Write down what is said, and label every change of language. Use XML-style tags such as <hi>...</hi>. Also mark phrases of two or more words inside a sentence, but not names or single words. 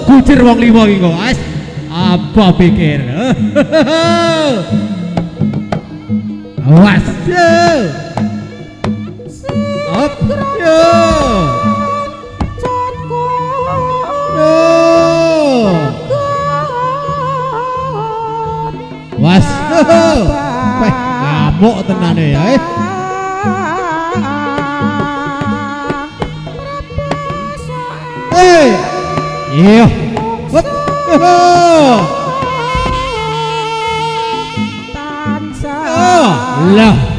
<jv>Usir wong limo iki kok. Wis apa pikir? Awas. Up. Yo. Was. Weh, ngamuk tenane ya. Iya. Hop. Lah.</jv>